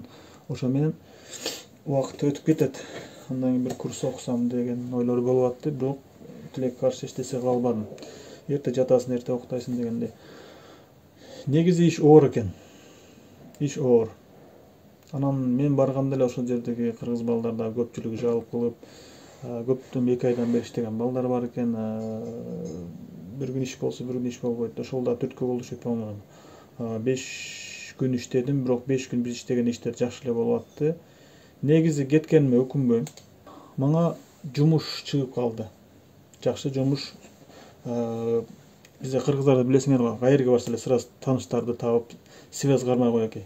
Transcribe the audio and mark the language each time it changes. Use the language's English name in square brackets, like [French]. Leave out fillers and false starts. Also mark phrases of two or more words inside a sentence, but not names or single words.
[Kyrgyz] Ошо менен убакыт өтүп кетет. Андан кийин бир курс окусам деген ойлор болуп атты, бирок тилек каршы эчтесе кыла албадым. Эрте жатасың, эрте уктайсың дегенде. Негизи иш оор экен. Иш оор. Анан мен барганда эле ошол жердеги кыргыз балдар да көпчүлүгү жабылып калып, көптөн 2 айдан бери иштеген балдар бар экен. Бир күн иш болсо, бир күн иш болбойт. Ошол да түрткү болушу по-моему. 5 күн иштедим, бирок 5 күн биз иштеген иштер жакшы эле болуп атты. Негизи кеткениме өкүнбөйм. Мага жумуш чыгып калды. Жакшы жумуш. Бизде кыргыздарды билесиңер го, кайерге барса эле сразу тааныштарды таап, связь кармай коет экен.